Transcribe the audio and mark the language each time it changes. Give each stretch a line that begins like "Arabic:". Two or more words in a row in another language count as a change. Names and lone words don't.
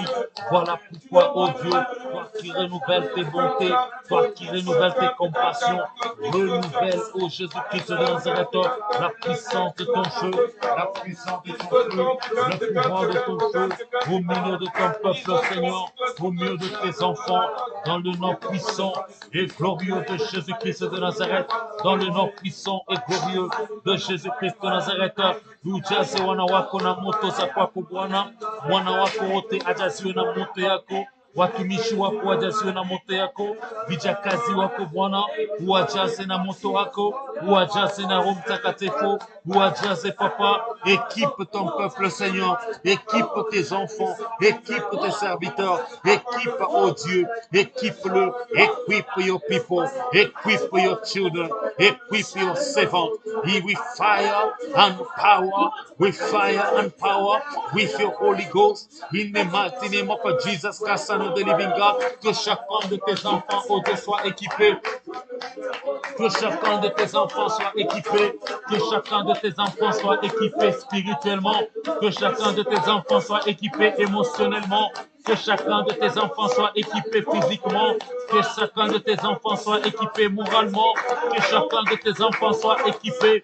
French: Voilà pourquoi, oh Dieu, toi qui renouvelles tes bontés, toi qui renouvelles tes compassions, renouvelle, oh Jésus-Christ de Nazareth, la puissance de ton feu, la puissance de ton feu, le pouvoir de ton feu, au milieu de ton peuple, Seigneur, au milieu de tes enfants, dans le nom puissant et glorieux de Jésus-Christ de Nazareth, dans le nom puissant et glorieux de Jésus-Christ de Nazareth.
Swahili: Ujaze wana wako na moto za kwako Bwana, mwana wako wote ajaziwe na moto yako, watumishi wako wajaziwe na moto yako, vijakazi wako Bwana uwajaze na moto wako, uwajaze na Roho Mtakatifu, uwajaze Papa.
French: Équipe ton peuple, Seigneur, équipe tes enfants, équipe tes serviteurs, équipe, oh Dieu, équipe-le,
English: equip your people, equip your children, equip your servants, with fire and power, with fire and power, with your Holy Ghost, in the mighty name of Jesus Christ, Son of the living God.
French: Que chacun de tes enfants, oh Dieu, soit équipé, que chacun de tes enfants soit équipé, que chacun de tes enfants soit équipé spirituellement, que chacun de tes enfants soit équipé émotionnellement, que chacun de tes enfants soit équipé physiquement, que chacun de tes enfants soit équipé moralement, que chacun de tes enfants soit équipé.